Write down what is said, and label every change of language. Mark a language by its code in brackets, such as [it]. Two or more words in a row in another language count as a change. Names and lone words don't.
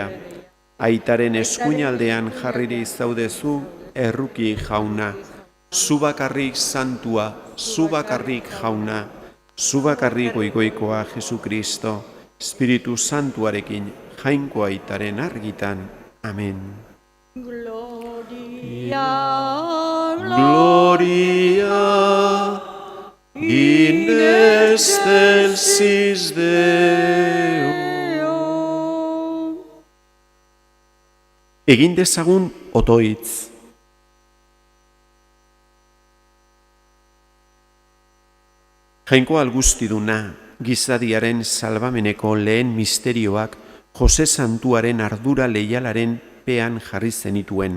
[eu] Aitaren eskuinaldean jarriri zaudezu, erruki jauna. Zu bakarrik santua, zu bakarrik jauna. Zu bakarrik goigoikoa Jesu Kristo, Espiritu Santuarekin, jainko aitaren argitan. Amen. [la] Gloria, Gloria in excelsis Deo. [eu] Egin dezagun otoitz. Jainko Algustiduna, gizadiaren salbameneko lehen misterioak Jose Santuaren ardura leialaren pean jarri zenituen.